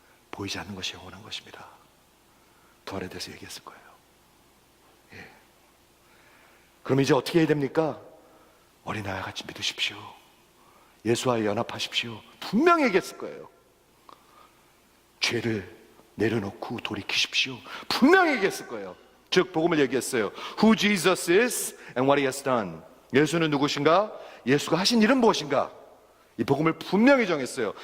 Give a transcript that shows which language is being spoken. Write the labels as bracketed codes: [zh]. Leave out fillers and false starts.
[ko] 보이지 않는 것이 영원한 것입니다. 부활에 대해서 얘기했을 거예요. 예. 그럼 이제 어떻게 해야 됩니까? 어린아이 같이 믿으십시오. 예수와 연합하십시오. 분명히 얘기했을 거예요. 죄를 내려놓고 돌이키십시오. 분명히 얘기했을 거예요. 즉 복음을 얘기했어요. [en] Who Jesus is and what he has done. [ko] 예수는 누구신가? 예수가 하신 일은 무엇인가? 이 복음을 분명히 정했어요.